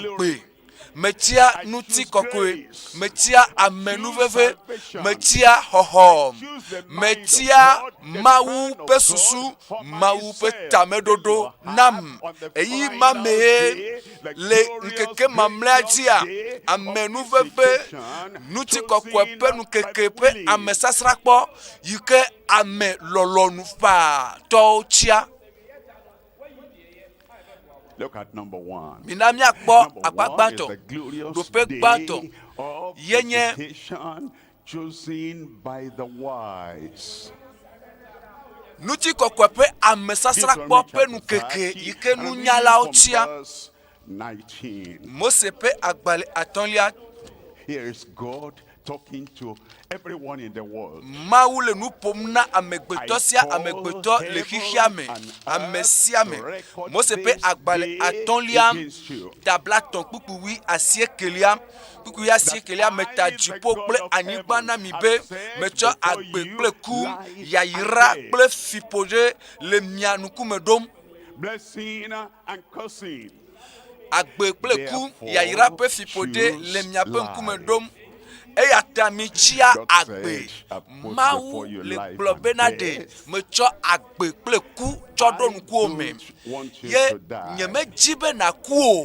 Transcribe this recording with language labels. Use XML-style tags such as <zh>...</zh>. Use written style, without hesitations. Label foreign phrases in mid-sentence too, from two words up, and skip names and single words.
<ee>Mechia agbe metia ŋutikɔkɔe, metia amenuveve, metia xɔxɔ, metia Mawu pe susu, Mawu pe tameɖoɖo nam. Eyi ma me le ŋkeke mamlɛa dzia, amenuveve, ŋutikɔkɔe pe ŋkeke pe amesasrãkpɔ yi ke ame lɔlɔnu fa tɔwo tsia.</ee> <en>Look at number 1.</en> <ee>Minamia kpo akpagbato. Dope gbato. Yenye</ee> <en>chosen by the wise.</en> <ee>Ŋutikɔkɔe pe amesasrãkpɔ pe ŋkeke yi ke nunyalawo tsia. 19. Mose pe agbale atɔ̃lia.</ee> <en>Here is God talking to everyone in the world.</en> <ee>Mawu le nu ƒom na amegbetɔ sia amegbetɔ le xixia me, ame sia me. Mose pe agbale atɔ̃lia, tabla tɔ̃ kpukpuwi asiekelia, kpukpuwi asiekelia meta dziƒo kple anyigba na mi be metsɔ agbe kple ku, yayira kple fiƒoɖe le mia ŋkume ɖom.</ee> <en>Blessing and cursing.</en> <ee>Agbe kple ku, yayira ƒe fiƒoɖe le miaƒe ŋkume ɖom. Eya ta mitsia agbe. Mawu le gblɔ bena ɖe metsɔ agbe kple ku tsɔ ɖo ŋkuwo me. Ye nyemedzi be naku o.</ee>